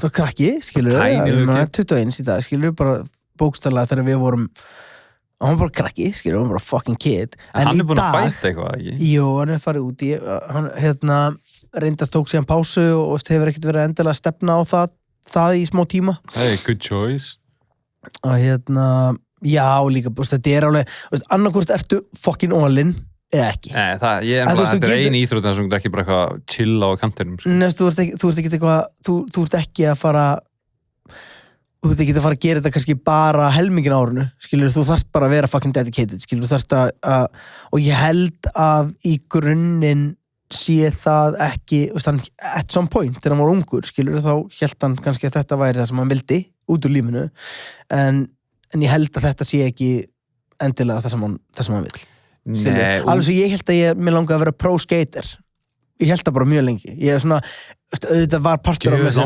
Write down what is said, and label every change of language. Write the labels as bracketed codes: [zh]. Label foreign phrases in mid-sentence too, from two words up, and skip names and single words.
[is] Bara krakki, skilur, 21 í dag, skilur, bara bókstaflega þegar við vorum hann var bara krakki, skilur, hann var bara [en] fucking kid. [is] En hann er búin að fæta eitthvað, ekki? Jú, hann er farið út í, hann reyndast tók síðan pásu og hefur ekkert verið endilega að stefna á það í smá tíma. [en] Hey, good choice. [is] Og já, líka, þetta er alveg, annarkvort ertu [en] fucking all-in [is] eða ekki. Nei, þetta er einu íþrótt sem er ekki bara eitthvað chill á kantinum. Nei, þú ert ekki að fara þú ert ekki að fara að gera þetta kannski bara helmingin árinu, skilur, þú þarft bara að vera [en] fucking dedicated, [is] skilur, þú þarft að og ég held að í grunninn sé það ekki, [en] at some point [is] þegar hann var ungur, skilur, þá held hann kannski að þetta væri það sem hann vildi út úr lífinu, en ég held að þetta sé ekki endilega það sem hann vil. Nei, alveg svo ég held að mér langaði að vera [en] pro skater, [is] ég held það bara mjög lengi, ég er svona auðvitað var partur af mér sem